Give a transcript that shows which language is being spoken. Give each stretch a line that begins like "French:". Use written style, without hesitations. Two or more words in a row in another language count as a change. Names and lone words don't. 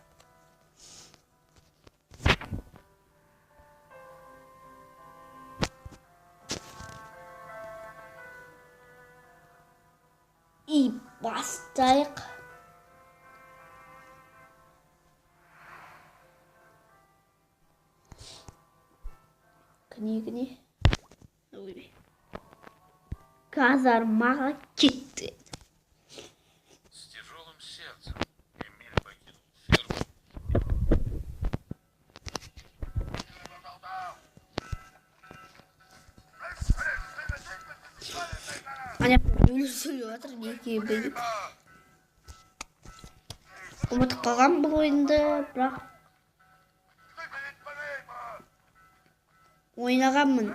Kazakh: И бастайық. Кіне. Казармаға кетті.
Russian: С тяжелым сердцем Эмиль покинул ферму.
Kazakh: Ана өлі сөйлеп жатыр, неге біліп. Ұмытып қалған бұл ойынды, бірақ ойнағанмын.